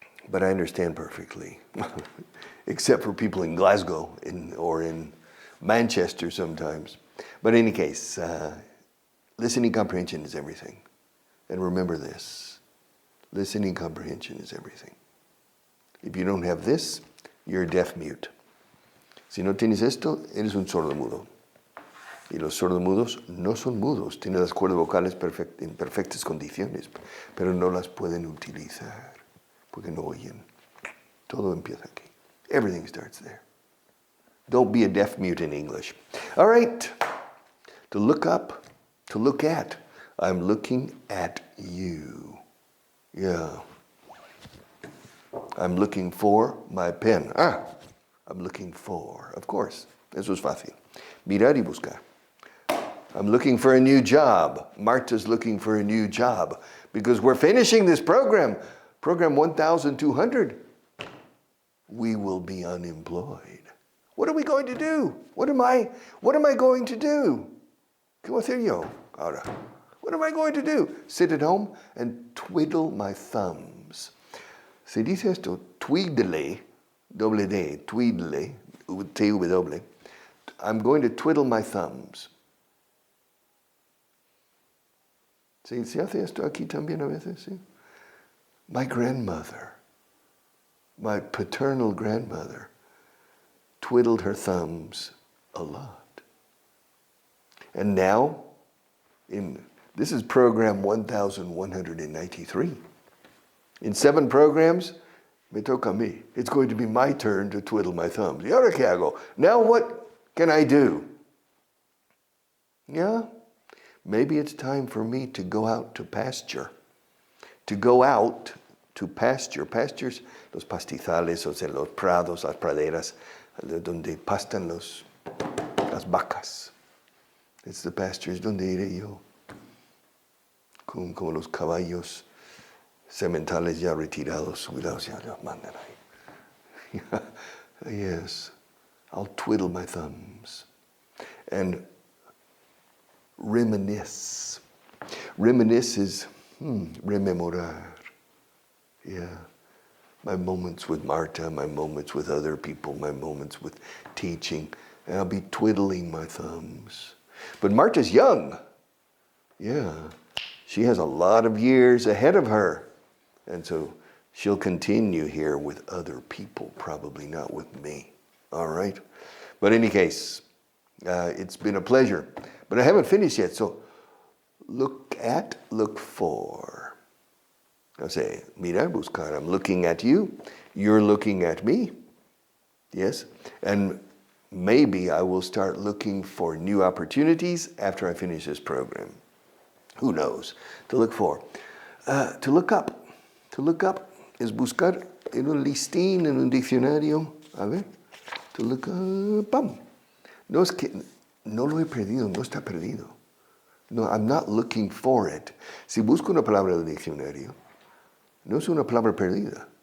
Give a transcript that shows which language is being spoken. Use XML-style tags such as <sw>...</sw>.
<en>But I understand perfectly, except for people in Glasgow or in Manchester sometimes. But in any case, listening comprehension is everything. And remember this, listening comprehension is everything. If you don't have this, you're deaf mute.</en> <es>Si no tienes esto, eres un sordomudo. Y los sordomudos no son mudos, tienen las cuerdas vocales en perfectas condiciones, pero no las pueden utilizar porque no oyen. Todo empieza aquí.</es> <en>Everything starts there. Don't be a deaf mute in English. All right. To look up, to look at. I'm looking at you. Yeah. I'm looking for my pen. I'm looking for. Of course.</en> <es>Eso es fácil. Mirar y buscar.</es> <en>I'm looking for a new job. Marta's looking for a new job because we're finishing this program. Program 1,200. We will be unemployed. What are we going to do? What am I going to do?</en> <es>¿Qué voy a hacer yo ahora?</es> <en>What am I going to do? Sit at home and twiddle my thumbs.</en> <es>Se dice esto, twiddle, doble D, twiddle, T-W.</es> <en>I'm going to twiddle my thumbs.</en> <es>¿Se hace esto aquí también a veces? ¿Sí?</es> <en>My grandmother, my paternal grandmother, twiddled her thumbs a lot. And now, in This is program 1193. In 7 programs,</en> <es>me toca a mí.</es> <en>It's going to be my turn to twiddle my thumbs.</en> <es>¿Y ahora qué hago?</es> <en>Now what can I do? Yeah, maybe it's time for me to go out to pasture. To go out to pasture.</en> <es>Pastures, los pastizales, o sea, los prados, las praderas, donde pastan las vacas.</es> <en>It's the pastures</en> <es>donde iré yo. Como los caballos sementales ya retirados, jubilados, ya los mandan ahí.</es> <en>Yes, I'll twiddle my thumbs and reminisce. Reminisce is rememorar. Yeah, my moments with Marta, my moments with other people, my moments with teaching, and I'll be twiddling my thumbs. But Marta's young. Yeah, she has a lot of years ahead of her. And so she'll continue here with other people, probably not with me. All right? But in any case, it's been a pleasure. But I haven't finished yet, so look for. I'll say,</en> <es>mira, buscar.</es> <en>I'm looking at you. You're looking at me. Yes? And maybe I will start looking for new opportunities after I finish this program. Who knows? To look for. To look up. To look up</en> <es>es buscar en un listín, en un diccionario. A ver. To look up. ¡Pam! No es que no lo he perdido, no está perdido.</es> <en>No, I'm not looking for it.</en> <es>Si busco una palabra del diccionario, no es una palabra perdida.</es>